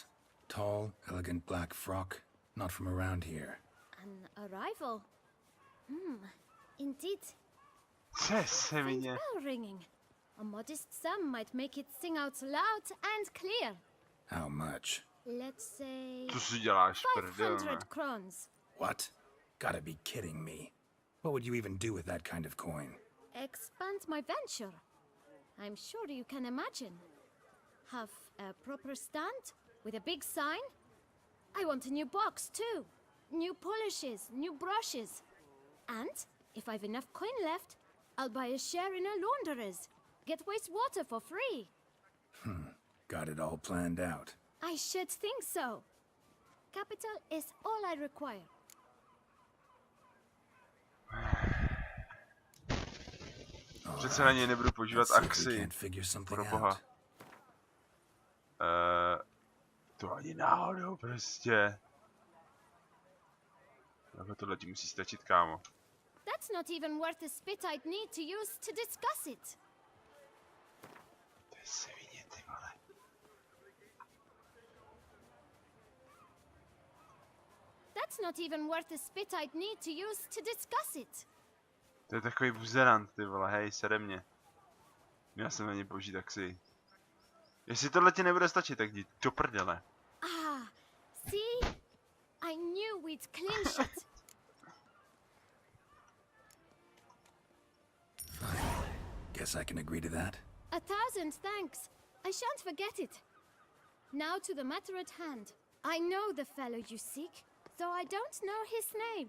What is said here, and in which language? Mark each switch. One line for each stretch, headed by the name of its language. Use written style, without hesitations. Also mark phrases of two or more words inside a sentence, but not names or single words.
English: Tall, elegant black frock. Not from around here. An arrival? Indeed.
Czech: Se
English: And
Czech: mě.
English: bell ringing. A modest sum might make it sing out loud and clear. How much? Let's say
Czech: Co si děláš, prdel, ne?
English: 500 crowns. What? Gotta be kidding me. What would you even do with that kind of coin? Expand my venture. I'm sure you can imagine. Have a proper stand with a big sign. I want a new box too. new polishes, new brushes. And if I've enough coin left, I'll buy a share in a launderer's. Get wastewater for free. Got it all planned out. I should think so. Capital is all I require.
Czech: Přece na něj nebudu používat
English: Let's see if we
Czech: axi.
English: can't figure something
Czech: Pro
English: out.
Czech: boha. To ani náhodou prostě. Takhle tohle ti musí stačit, kámo.
English: That's not even worth the spit I'd need to use to discuss it.
Czech: To je svině, ty vole.
English: That's not even worth the spit I'd need to use to discuss it.
Czech: To je takový buzerant, ty vole, hej, sede mě. Měl jsem na ně použít axi. Jestli tohle ti nebude stačit, tak jdi do prdele.
English: Ah, see? I knew we'd clinch it. Fine. Guess I can agree to that. 1,000 thanks. I shan't forget it. Now to the matter at hand. I know the fellow you seek, though I don't know his name.